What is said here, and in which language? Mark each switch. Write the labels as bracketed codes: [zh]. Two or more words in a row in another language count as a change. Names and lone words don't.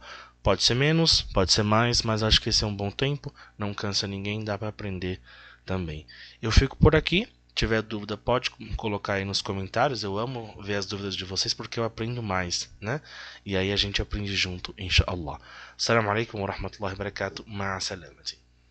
[pt] Pode ser menos, pode ser mais, mas acho que esse é um bom tempo, não cansa ninguém, dá para aprender também. Eu fico por aqui. Se tiver dúvida, pode colocar aí nos comentários. Eu amo ver as dúvidas de vocês porque eu aprendo mais, né? E aí a gente aprende junto, inshallah. [ar] السلام عليكم ورحمة الله وبركاته. مع السلامة.